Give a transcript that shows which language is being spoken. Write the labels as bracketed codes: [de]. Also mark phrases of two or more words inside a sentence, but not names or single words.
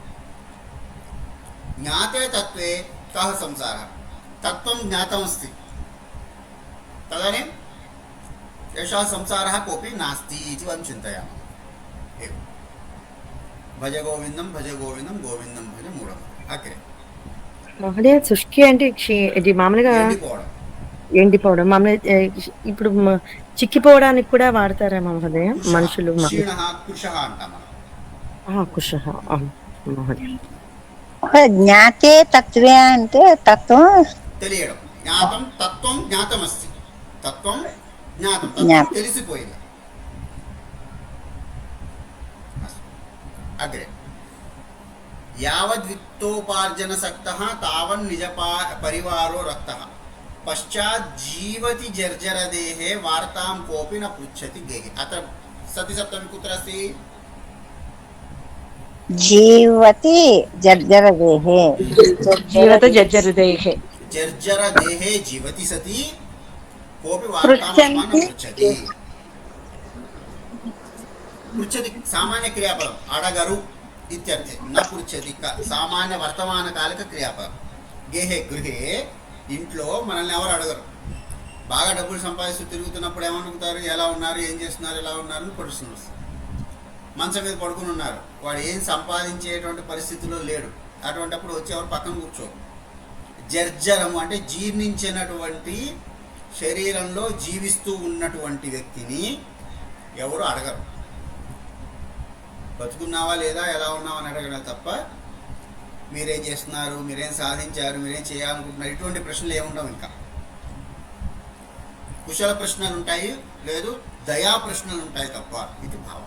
[sa] ज्ञाते तत्त्वे कः संसारः तत्त्वं ज्ञातमस्ति तदानीं एषः संसारः कोऽपि नास्ति इति वयं चिन्तयामः एवं भज गोविन्दं गोविन्दं भज मूढम् अग्रे [te] మహోదయ శుష్కి అంటే ఇది మామూలుగా ఎండిపోవడం మామూలుగా ఇప్పుడు చిక్కిపోవడానికి కూడా వాడతారా మహోదయ మనుషులు కుషః మహోదయ జ్ఞాతే తత్వే అంటే తత్వం తెలియడం జ్ఞాతం తత్వం జ్ఞాతమస్తి తత్వం జ్ఞాతం తెలిసిపోయింది అగ్రే [sa] यावद्वित्तोपार्जनसक्तः तावन् निज परिवारो रक्तः पश्चात् जीवति जर्जरदेहे वार्तां कोऽपि न पृच्छति गेहे अत्र सति सप्तमी कुत्र अस्ति जीवति जर्जरदेहे जर्जरदेहे जीवति सति कोऽपि वार्तां न पृच्छति सामान्य क्रियापदम् अडगरु इत्यर्थे न पृच्छति सामान्य वर्तमानकालिक क्रियापदం गेहे गृहे [te] ఇంట్లో మనల్ని ఎవరు అడగరు బాగా డబ్బులు సంపాదిస్తూ తిరుగుతున్నప్పుడు ఏమనుకుంటారు ఎలా ఉన్నారు ఏం చేస్తున్నారు ఎలా ఉన్నారు అని పడుతున్నారు మంచం మీద పడుకుని ఉన్నారు వాడు ఏం సంపాదించేటువంటి పరిస్థితిలో లేడు అటువంటిప్పుడు వచ్చి ఎవరు పక్కన కూర్చోరు జర్జరము అంటే జీర్ణించినటువంటి శరీరంలో జీవిస్తూ ఉన్నటువంటి వ్యక్తిని ఎవరు అడగరు బతుకున్నావా లేదా ఎలా ఉన్నావా అని అడగడం తప్ప మీరేం చేస్తున్నారు మీరేం సాధించారు మీరేం చేయాలనుకుంటున్నారు ఇటువంటి ప్రశ్నలు ఏముండవు ఇంకా కుశల ప్రశ్నలు ఉంటాయి లేదు దయా ప్రశ్నలు ఉంటాయి తప్ప ఇది భావం